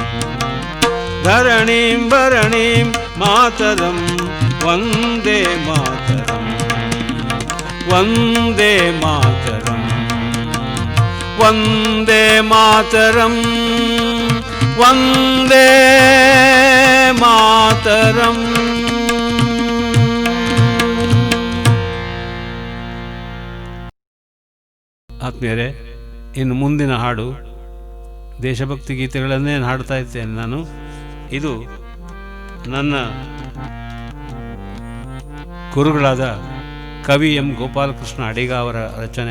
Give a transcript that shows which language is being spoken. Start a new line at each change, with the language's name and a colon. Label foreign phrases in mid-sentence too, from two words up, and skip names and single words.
Sanskrit: धरणीं भरणीं मातरं वन्दे मातरं वन्दे मातरं वन्दे मातरं वन्दे मातरं
Kannada: ಆತ್ಮೀಯರೇ, ಇನ್ನು ಮುಂದಿನ ಹಾಡು ದೇಶಭಕ್ತಿ ಗೀತೆಗಳನ್ನೇ ಹಾಡ್ತಾ ಇದ್ದೇನೆ ನಾನು. ಇದು ನನ್ನ ಗುರುಗಳಾದ ಕವಿ ಎಂ ಗೋಪಾಲಕೃಷ್ಣ ಅಡಿಗ ಅವರ ರಚನೆ.